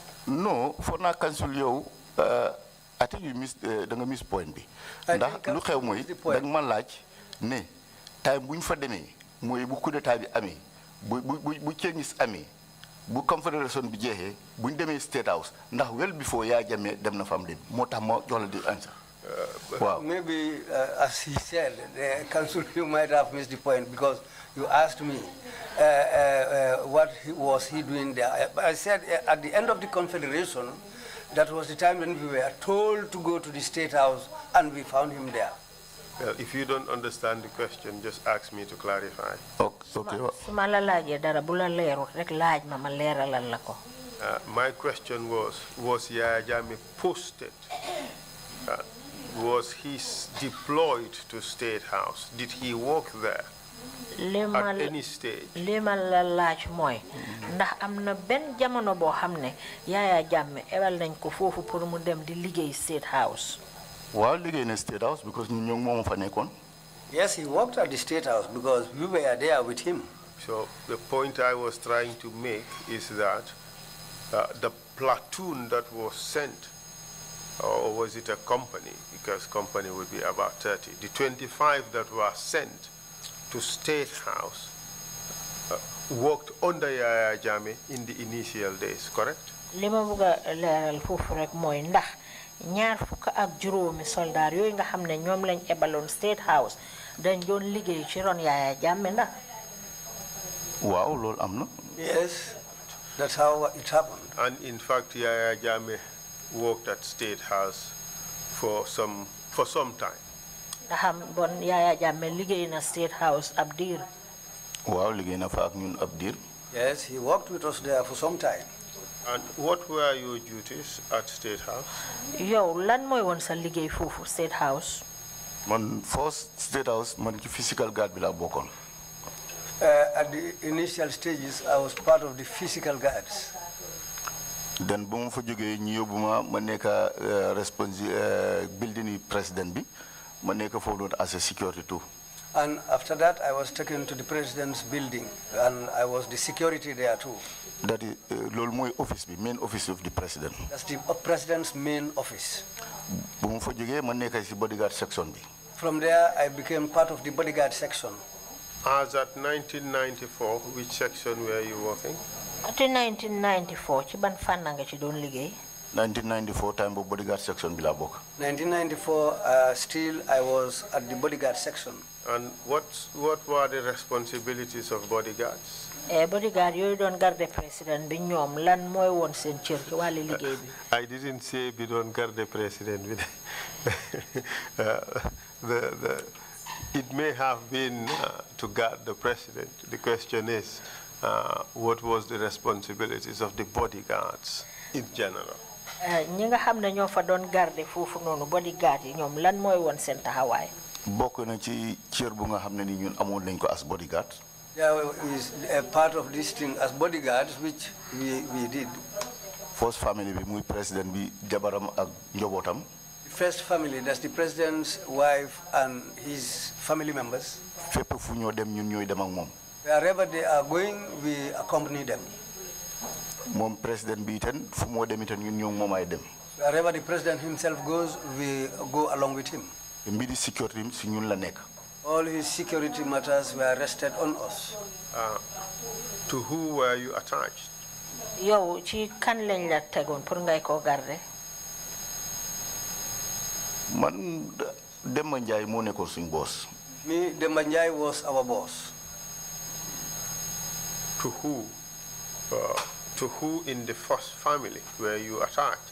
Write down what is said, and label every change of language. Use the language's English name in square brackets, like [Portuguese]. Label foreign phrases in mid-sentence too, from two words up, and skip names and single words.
[English] No, for na council yow I think you missed [Wolof] da nga [English] miss point bi. [Wolof] Ndax lu xew mooy da nga ma laaj ne time bu ñu fa demee mooy bu coup d'état bi amee bu changes amee. bu confederation bi jeexee bu ñu demee State House ndax [English] well before [Wolof] Yaya Jammeh dem na fam dem moo tax ma jox la di answer. [English] Wow. Maybe as he said, the council, you might have missed the point because you asked me what was he doing there. I said at the end of the confederation, that was the time when we were told to go to the State House, and we found him there. Well, if you don't understand the question, just ask me to clarify. Okay. My question was Yaya Jammeh posted? Was he deployed to State House? Did he work there at any stage? [Wolof] Ndax amna ben jamono bo xamne Yaya Jammeh ebal nañ ko fofu pour mu dem di liggéey State House. [English] Well, in the State House because yes, he worked at the State House because we were there with him. So the point I was trying to make is that the platoon that was sent, or was it a company? Because company would be about 30. The 25 that were sent to State House worked under Yaya Jammeh in the initial days, correct? [Wolof] Lima buga leral fofu rek moy ndax ñaar fukk ak juróomi soldat yooyu nga xam ne ñoom lañ ebaloon State House dañ doon liggéey ci ron Yaya Jammeh ndax. Wow, loolu am na. [English] Yes, that's how it happened. And in fact, Yaya Jammeh worked at State House for some time. [Wolof] Ndax bon Yaya Jammeh liggéey na State House ab diir. Waaw, liggéey na fa ak ñun ab diir. [English] Yes, he worked with us there for some time. And what were your duties at State House? [Wolof] Yow lan mooy woon sa liggéey foofu State House? Man first State House man ci [English] physical guard [Wolof] bi la bokkoon. [English] At the initial stages, I was part of the physical guards. [Wolof] Then bu ma fa jógee ñu yóbbu ma nekk [English] building president [Wolof] bi ma nekk foofu doon [English] as a security too. And after that, I was taken to the president's building, and I was the security there too. That is [Wolof] loolu mooy office bi, [English] main office of the president. That's the president's main office. [Wolof] Bu ma fa jógee ma nekk ci [English] bodyguard section [Wolof] bi. [English] From there, I became part of the bodyguard section. As at 1994, which section were you working? At 1994, [Wolof] ci ban fan nga ci doon liggéey? 1994 time bu [English] bodyguard section [Wolof] bi la bokk. [English] 1994, still I was at the bodyguard section. And what were the responsibilities of bodyguards? [Wolof] Bodyguard yooyu doon garde président bi ñoom lan mooy woon seen cër ci wàllu liggéey bi. [English] I didn't say [Wolof] bi doon garde président bi. [English] It may have been to guard the president. The question is, what was the responsibilities of the bodyguards in general? [Wolof] ñi nga xam ne ñoo fa doon garde foofu noonu bodyguard yi ñoom lan mooy woon seen taxawaay. bokk na ci cër bu nga xam ne ni ñun amoon nañ ko [English] as bodyguard. Yeah, is a part of this thing as bodyguards, which we did. First family [Wolof] bi muy président bi jabaram ak njobootam. [English] The first family, that's the president's wife and his family members. [Wolof] fépp fu ñoo dem ñun ñooy dem ak moom. [English] Wherever they are going, we accompany them. [Wolof] moom président bi itam fu moo dem itam ñun ñoo moom ay dem. [English] Wherever the president himself goes, we go along with him. [Wolof] mbiri sécurité si ñun la nekk. [English] All his security matters were rested on us. To who were you attached? [Wolof] yow ci kan lañ la tegoon pour ngay ko garder. man Demba Ndiaye moo nekkoon suñ boss. [English] Me, Demba Ndiaye was our boss. To who in the first family were you attached?